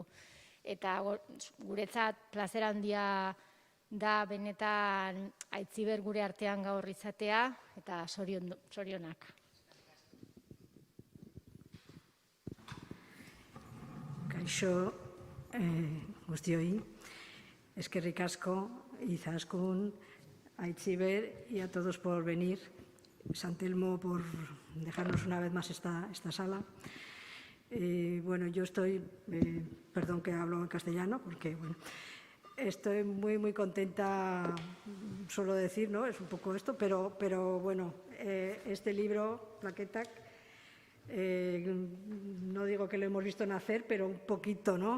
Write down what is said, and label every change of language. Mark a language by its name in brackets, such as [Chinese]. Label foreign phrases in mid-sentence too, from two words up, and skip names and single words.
[Basque] Eta guretzat plazer handia da benetan Aitziber gure artean gaur izatea eta zorionak. Kaixo guztioi, eskerrik asko, [Spanish] Izaskun, Aitziber y a todos por venir. San Telmo por dejarnos una vez más esta sala. Bueno, yo estoy, perdón que hablo en castellano, porque bueno, estoy muy contenta, suelo decir, ¿no? Es un poco esto, pero bueno, este libro, Plaketak, no digo que lo hemos visto nacer, pero un poquito, ¿no?